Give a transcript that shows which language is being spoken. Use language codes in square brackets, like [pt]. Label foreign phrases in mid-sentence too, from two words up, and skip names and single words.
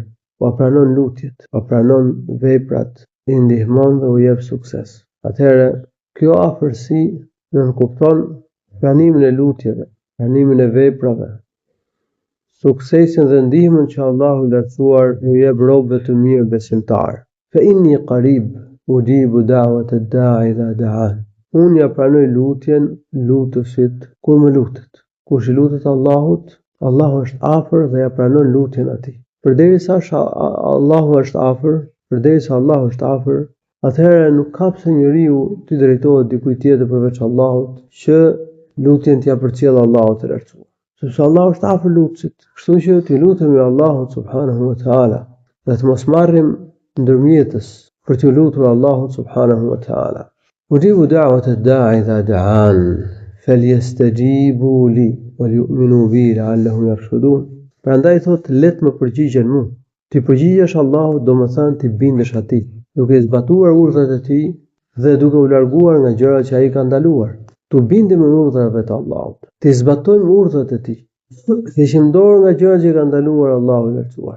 [sq] Pa pranon lutjet, pa pranon veprat, i ndihmon dhe u jep sukses. Atëherë, kjo afërsi nënkupton pranimin e lutjeve, pranimin e veprave, suksesin dhe ndihmën që Allahu i lartësuar u jep robëve të mirë besimtar. [ar] فإني قريب، أجيب دعوة الداع إذا دعان. [sq] Unë ja pranoj lutjen lutësit kur më lutet. Kush i lutet Allahut, Allahu është afër dhe ja pranon lutjen atij. Përderisa Allahu është afër, atëherë nuk ka pse njeriu të drejtohet dikujt tjetër përveç Allahut që lutjen t'ia përcjellë Allahut të lartësuar. Sepse Allahu është afër lutësit. Kështu që t'i lutemi Allahut [ar] سبحانه وتعالى [sq] dhe të mos marrim ndërmjetës për t'u lutur Allahut [ar] سبحانه وتعالى. أجيب دعوة الداع إذا دعان، فليستجيبوا لي وليؤمنوا بي لعلهم يرشدون. [sq] Prandaj thot, le të më përgjigjen mua. Ti përgjigjesh Allahut do të thënë ti bindesh atij, duke zbatuar urdhrat e tij dhe duke u larguar nga gjërat që ai ka ndaluar. Tu bindemi me urdhrave të Allahut. Ti zbatojmë urdhrat e tij. Heqim dorë nga gjërat që ka ndaluar Allahu i lartësuar.